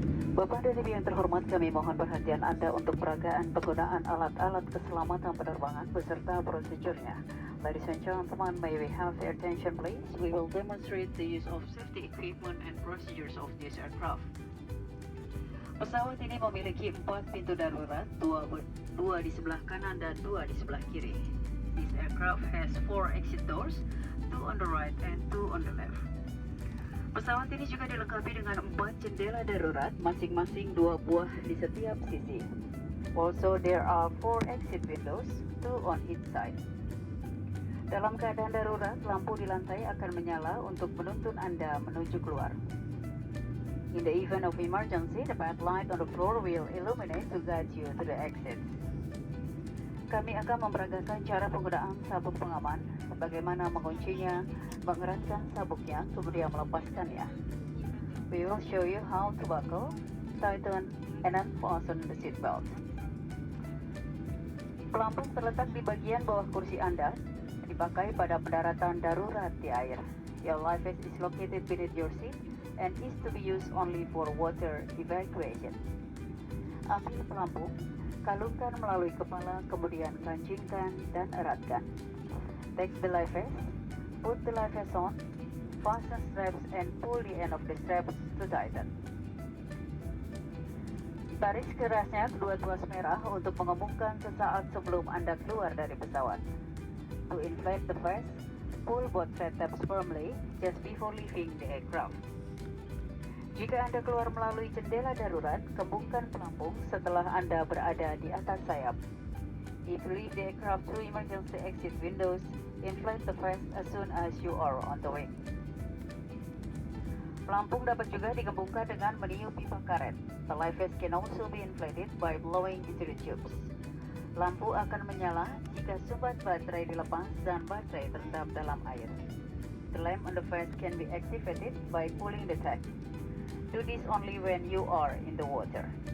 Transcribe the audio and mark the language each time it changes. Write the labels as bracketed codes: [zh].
[id] Bapak dan Ibu yang terhormat, kami mohon perhatian Anda untuk peragaan penggunaan alat-alat keselamatan penerbangan beserta prosedurnya. [en] Ladies and gentlemen, may we have your attention please? We will demonstrate the use of safety equipment and procedures of this aircraft. [id] Pesawat ini memiliki 4 pintu darurat, dua di sebelah kanan dan 2 di sebelah kiri. [en] This aircraft has 4 exit doors, 2 on the right and 2 on the left. [id] Pesawat ini juga dilengkapi dengan 4 jendela darurat, masing-masing 2 buah di setiap sisi. [en] Also, there are 4 exit windows, 2 on each side. [id] Dalam keadaan darurat, lampu di lantai akan menyala untuk menuntun Anda menuju keluar. [en] In the event of emergency, the path light on the floor will illuminate to guide you to the exit. [id] Kami akan memperagakan cara penggunaan sabuk pengaman, bagaimana menguncinya, mengeratkan sabuknya, kemudian melepaskannya. [en] We will show you how to buckle, tighten, and unfasten the seat belt. [id] Pelampung terletak di bagian bawah kursi Anda, dipakai pada pendaratan darurat di air. [en] Your life vest is located beneath your seat and is to be used only for water evacuation. [id] Ambil pelampung, kalungkan melalui kepala, kemudian kancingkan dan eratkan. [en] Take the life vest, put the life vest on, fasten straps and pull the end of the straps to tighten. [id] Tarik kerasnya kedua tuas merah untuk mengumumkan sesaat sebelum Anda keluar dari pesawat. [en] To inflate the vest, pull both thread tabs firmly just before leaving the aircraft. [id] Jika Anda keluar melalui jendela darurat, kembungkan pelampung setelah Anda berada di atas sayap. [en] If you leave the aircraft through emergency exit windows, inflate the vest as soon as you are on the wing. [id] Pelampung dapat juga digembungkan dengan meniup pipa karet. [en] The life vest can also be inflated by blowing into the tubes. [id] Lampu akan menyala jika sumbat baterai dilepas dan baterai terendam dalam air. [en] The lamp on the vest can be activated by pulling the tag. Do this only when you are in the water.